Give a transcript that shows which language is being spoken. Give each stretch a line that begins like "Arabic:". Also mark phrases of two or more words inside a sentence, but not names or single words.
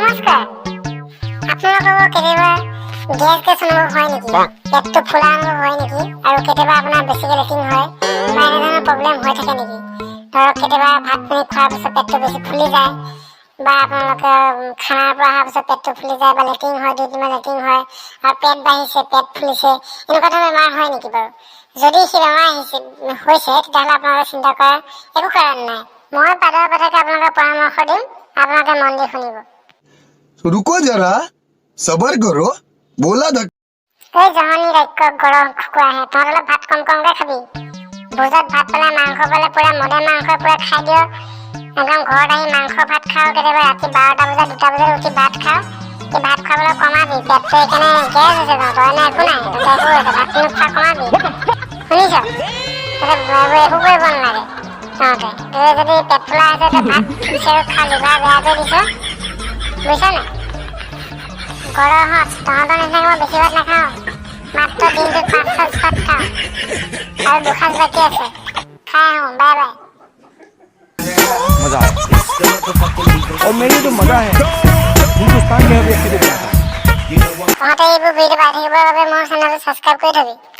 Assamese: নমস্কাৰ আপোনালোকৰ কেতিয়াবা গেছ গেছ অনুভৱ হয় নেকি পেটটো ফুলা অনুভৱ হয় নেকি আৰু কেতিয়াবা আপোনাৰ বেছিকৈ লেট্ৰিন হয় বা এনেধৰণৰ প্ৰব্লেম হৈ থাকে নেকি ধৰক কেতিয়াবা ভাত পানী খোৱাৰ পিছত পেটটো বেছি ফুলি যায় বা আপোনালোকে খানাৰ পৰা অহাৰ পিছত পেটটো ফুলি যায় বা লেট্ৰিন হয় 2-3 বাৰ লেট্ৰিন হয় আৰু পেট বাঢ়িছে পেট ফুলিছে এনেকুৱা ধৰণৰ বেমাৰ হয় নেকি বাৰু যদি সেই বেমাৰ হৈছে তেতিয়াহ'লে আপোনালোকে চিন্তা কৰাৰ একো কাৰণ নাই মই পাদৰ কথাকে আপোনালোকে পৰামৰ্শ দিম আপোনালোকে মন দি শুনিব
Hindi: रुको जरा सबर करो बोला धक
Assamese: এই জহনী ৰাক্ষস গৰম খুকুৰা আহে তহঁত অলপ ভাত কম কমকৈ খাবি ভোজত ভাত পালে মাংস পালে পুৰা মদে মাংস পুৰা খাই দিয় একদম ঘৰত আহি মাংস ভাত খাওঁ কেতিয়াবা ৰাতি 12টা বজাত 2টা বজাত উঠি ভাত খাওঁ এই ভাত খাবলৈ কমাবি পেটটো এইকাৰণে গেছ হৈছে তহঁতৰ এনে একো নাই ভাত নোখোৱা কমাবি শুনিছ একো কৰিব নালাগে তহঁতে যদি পেট ফুলা আছে ভাত ফুলিছে খা লিভাৰ বেয়া কৰি দিছ বুজিছ নাই গৰমত তহঁতৰ নিচিনাকৈ মই বেছি ভাত নাখাওঁ মাত্ৰ দিনটোত 5-6 ভাত খাওঁ আৰু 2 সাঁজ বাকী আছে খাই আহোঁ
English: bye bye
Hindi: मजा और मेरी तो मजा है हिंदुस्तान के हर व्यक्ति को
Assamese: তহঁতে এইবোৰ ভিডিঅ' পাই থাকিবৰ বাবে মোৰ চেনেলটো ছাবস্ক্ৰাইব কৰি থবি